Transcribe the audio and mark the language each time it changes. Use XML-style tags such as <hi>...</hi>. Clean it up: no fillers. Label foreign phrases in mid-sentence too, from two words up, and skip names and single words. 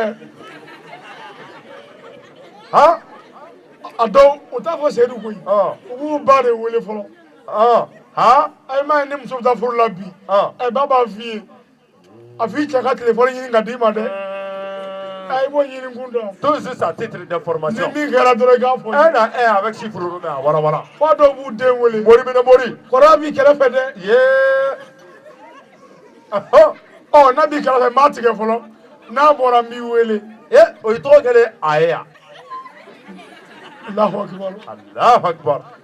<bm>a dɔw u t'a fɔ seyidu koyi u b'u ba de wele fɔlɔ ayi m'a ye ni muso bɛ taa furu la bi ba b'a f'i ye a f'i cɛ ka telefɔni ɲini ka d'i ma dɛ i b'o ɲini kun dɔn</bm> <fr>tout juste à titre d'information</fr> <bm>ni min kɛra dɔrɔn i k'a fɔ</bm> <fr>avec chiffre mais</fr> <bm>a walawala f'a dɔw b'u den wele mori minɛ mori kɔrɔ b'i kɛrɛfɛ dɛ n'a b'i kɛrɛfɛ n b'a tigɛ fɔlɔ n'a bɔra n b'i wele o ye tɔgɔ kɛlen a ye yan</bm> <ar>Allahu akbar Allahu akbar</ar>